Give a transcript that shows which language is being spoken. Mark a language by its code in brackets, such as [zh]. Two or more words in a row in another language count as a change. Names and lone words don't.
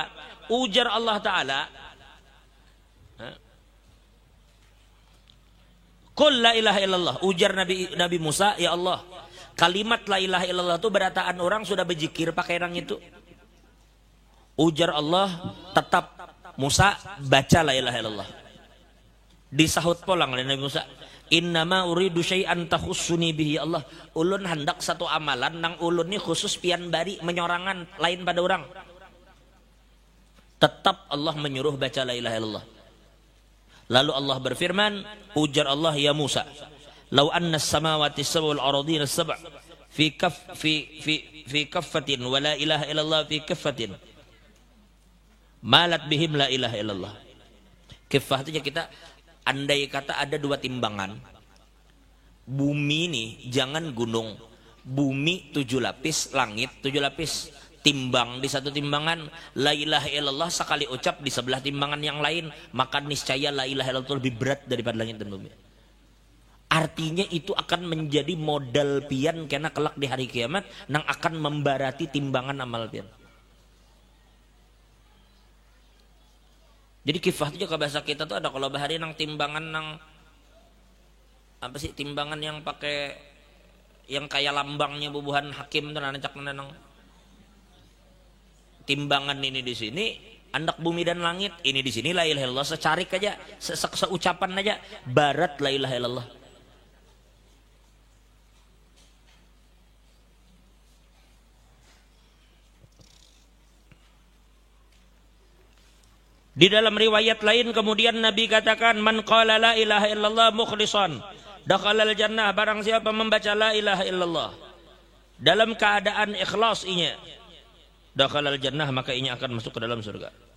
[ar] Ujar الله تعالى. قل لا إله إلا الله. [bjn] Ujar Nabi Musa, ya Allah. Kalimat [ar] لا إله إلا الله [bjn] itu berataan orang sudah berzikir pakai rang itu. Ujar Allah, tetap Musa baca [ar] لا إله إلا الله. Disahut polang oleh Nabi Musa, إنما أريد شيئا تخصني به يا الله. [bjn] Ulun hendak satu amalan nang ulun ni khusus pian bari menyorangan lain pada orang. [id] Tetap Allah menyuruh baca [ar] لا إله إلا الله. Lalu Allah berfirman, ujar Allah, ya Musa, لو أن السماوات السبع والأرضين السبع في كفة ولا إله إلا الله في كفة مالت بهم لا إله إلا الله. [bjn] Kifah itu ya kita andai kata ada dua timbangan. [id] Bumi ini jangan gunung. Bumi 7 lapis, langit 7 lapis. Timbang di satu timbangan, [ar] لا إله إلا الله [id] sekali ucap di sebelah timbangan yang lain, maka niscaya [ar] لا إله إلا الله [id] lebih berat daripada langit dan bumi. [bjn] Artinya itu akan menjadi modal pian karena kelak di hari kiamat nang akan membarati timbangan amal pian. Jadi kifah itu juga bahasa kita tuh ada kalau bahari nang timbangan nang apa sih timbangan yang pakai yang kayak lambangnya bubuhan hakim tuh nacak nang timbangan ini di sini andak bumi dan langit ini di sini [ar] لا إله إلا الله [bjn] secarik aja seucapan aja barat [ar] لا إله إلا الله. [bjn] Di dalam riwayat lain kemudian Nabi katakan [ar] من قال لا إله إلا الله مخلصا دخل الجنة, [bjn] barang siapa membaca [ar] لا إله إلا الله [bjn] dalam keadaan ikhlas inya [ar] دخل الجنة [bjn] maka inya akan masuk ke dalam surga.